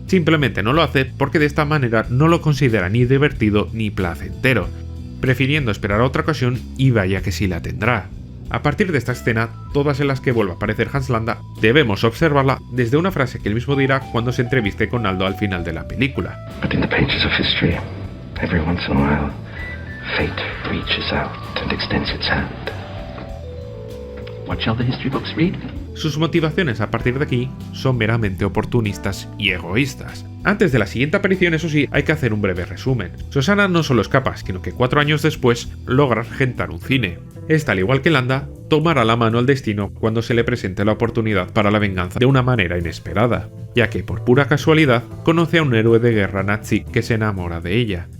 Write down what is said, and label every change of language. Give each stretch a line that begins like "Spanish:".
Spanish: Simplemente no lo hace porque de esta manera no lo considera ni divertido ni placentero, prefiriendo esperar a otra ocasión y vaya que sí la tendrá. A partir de esta escena, todas en las que vuelva a aparecer Hans Landa, debemos observarla desde una frase que él mismo dirá cuando se entreviste con Aldo al final de la película.
English: But in the pages of history, every once in a while, fate reaches out and extends its hand. What shall the history books read?
Spanish: Sus motivaciones a partir de aquí son meramente oportunistas y egoístas. Antes de la siguiente aparición, eso sí, hay que hacer un breve resumen. Shosanna no solo escapa, sino que 4 años después logra regentar un cine. Esta, al igual que Landa, tomará la mano al destino cuando se le presente la oportunidad para la venganza de una manera inesperada, ya que por pura casualidad conoce a un héroe de guerra nazi que se enamora de ella,